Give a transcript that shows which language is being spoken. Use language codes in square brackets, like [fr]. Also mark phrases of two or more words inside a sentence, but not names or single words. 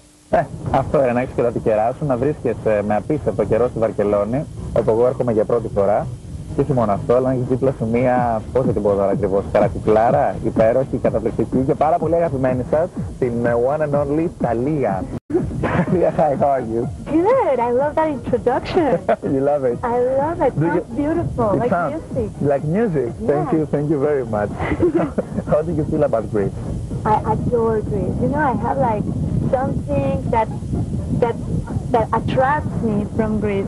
[el] Αυτό είναι, να έχεις και τα τυχερά σου, να βρίσκεσαι με απίστευτο καιρό στη Βαρκελόνη, όπου εγώ έρχομαι για πρώτη φορά. Και όχι μόνο αυτό, αλλά να έχεις δίπλα σου μία, πώς θα την πω τώρα ακριβώς, καρακουκλάρα, υπέροχη, καταπληκτική και πάρα πολύ αγαπημένη σας, την [en] one and only [el] Thalia. [en] Thalia, hi, how are you? Good, I love that introduction. You love it? I love it, sounds beautiful, like music. Like music? Yeah. Thank you very much. How do you feel about Greece? I adore Greece. You know, I have like something that attracts me from Greece.